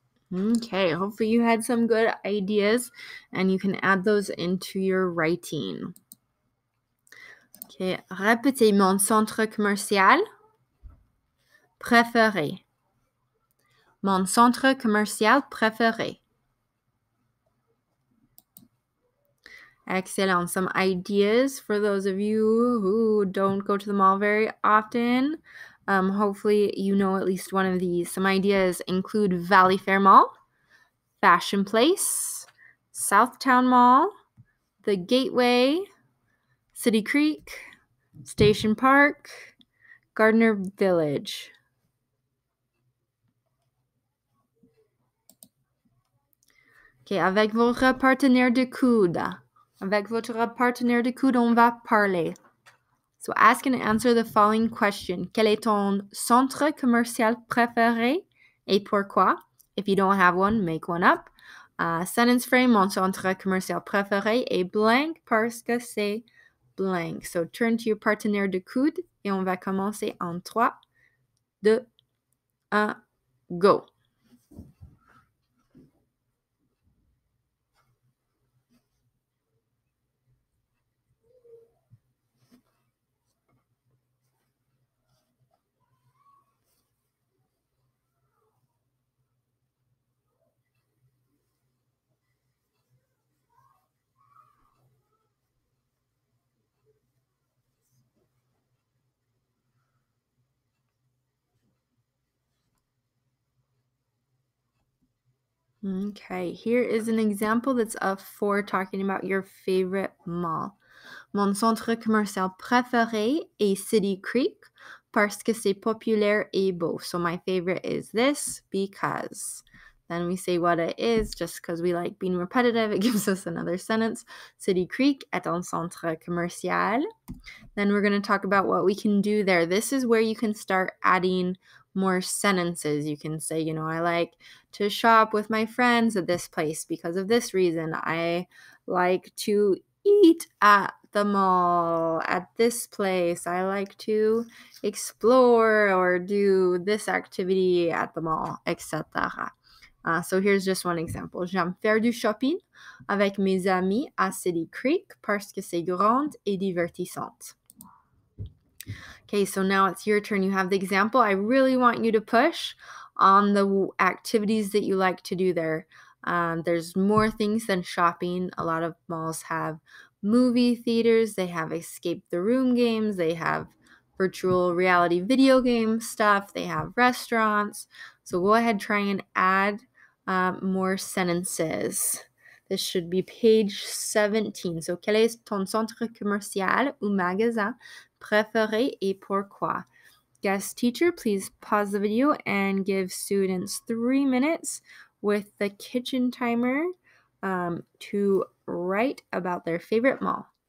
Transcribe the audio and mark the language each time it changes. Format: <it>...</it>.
<en>Okay, hopefully you had some good ideas and you can add those into your writing.</en> <fr>Okay, répétez mon centre commercial préféré. Mon centre commercial préféré. Excellent.</fr> <en>Some ideas for those of you who don't go to the mall very often. Hopefully you know at least one of these. Some ideas include Valley Fair Mall, Fashion Place, Southtown Mall, the Gateway, City Creek, Station Park, Gardner Village.</en> <fr>OK, avec votre partenaire de coude. Avec votre partenaire de coude, on va parler.</fr> <en>So ask and answer the following question.</en> <fr>Quel est ton centre commercial préféré et pourquoi?</fr> <en>If you don't have one, make one up. Sentence frame,</en> <fr>mon centre commercial préféré est blank parce que c'est blank.</fr> <en>So turn to your</en> <fr>partenaire de coude et on va commencer en 3, 2, 1, go.</fr> <en>Okay, here is an example that's of 4 talking about your favorite mall.</en> <fr>Mon centre commercial préféré est City Creek parce que c'est populaire et beau.</fr> <en>So my favorite is this because. Then we say what it is just because we like being repetitive. It gives us another sentence.</en> <fr>City Creek est un centre commercial.</fr> <en>Then we're going to talk about what we can do there. This is where you can start adding more sentences. You can say, I like to shop with my friends at this place because of this reason. I like to eat at the mall at this place. I like to explore or do this activity at the mall, etc. So here's just one example.</en> <fr>J'aime faire du shopping avec mes amis à City Creek parce que c'est grande et divertissante.</fr> <en>Okay, so now it's your turn. You have the example. I really want you to push on the activities that you like to do there. There's more things than shopping. A lot of malls have movie theaters. They have escape the room games. They have virtual reality video game stuff. They have restaurants. So go ahead, try and add more sentences. This should be page 17.</en> <fr>So, quel est ton centre commercial ou magasin préféré et pourquoi?</fr> <en>Guest teacher, please pause the video and give students 3 minutes with the kitchen timer to write about their favorite mall.</en>